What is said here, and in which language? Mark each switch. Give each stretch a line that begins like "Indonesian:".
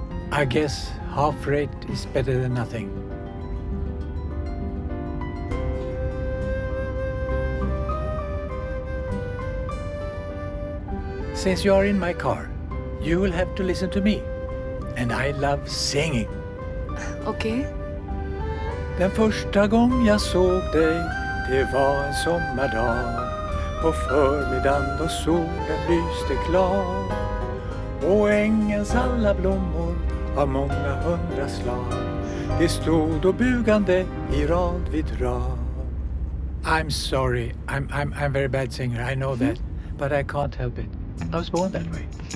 English: I guess half rate is better than nothing. Since you are in my car, you will have to listen to me. And I love singing. Okay?
Swedish: Den första gång jag såg dig, det var en sommardag. På förmiddagen då solen lyste klar. Och ängens alla blommor av många hundra slag. De stod och bugande i rad vid rad.
English: I'm sorry, I'm very bad singer, I know that. But I can't help it. I was born that way.